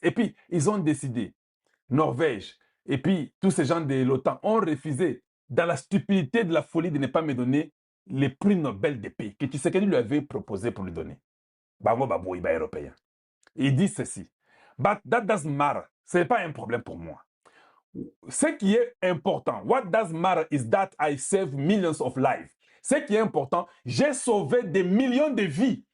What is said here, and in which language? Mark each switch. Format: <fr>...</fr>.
<fr>Et puis, ils ont décidé, Norvège, et puis tous ces gens de l'OTAN ont refusé, dans la stupidité de la folie, de ne pas me donner les prix Nobel de paix que Tshisekedi lui avait proposé pour lui donner. Babo Babo, il va européen. Il dit ceci.</fr> <en>But that doesn't matter.</en> <fr>Ce n'est pas un problème pour moi. Ce qui est important,</fr> <en>what does matter is that I save millions of lives.</en> <fr>Ce qui est important, j'ai sauvé des millions de vies.</fr>